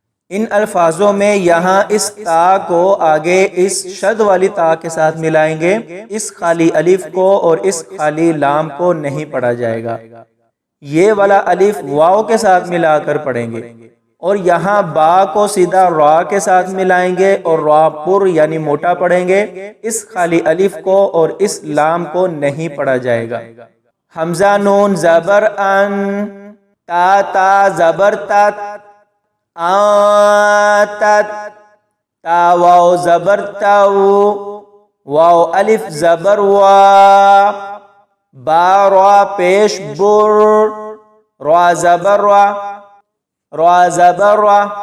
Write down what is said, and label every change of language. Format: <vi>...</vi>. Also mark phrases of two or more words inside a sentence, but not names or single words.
<ur>ان الفاظوں میں یہاں اس تا کو آگے اس شد والی تا کے ساتھ ملائیں گے، اس خالی الف کو اور اس خالی لام کو نہیں پڑھا جائے گا، یہ والا الف واو کے ساتھ ملا کر پڑھیں گے، اور یہاں با کو سیدھا را کے ساتھ ملائیں گے اور را پر یعنی موٹا پڑھیں گے، اس خالی الف کو اور اس لام کو نہیں پڑھا جائے گا۔ حمزہ نون زبر ان، تا تا زبر تت، آتت، تا واو زبر تو، واو الف زبر وا، با را پیش بر، را زبر را، را زبر را،</ur>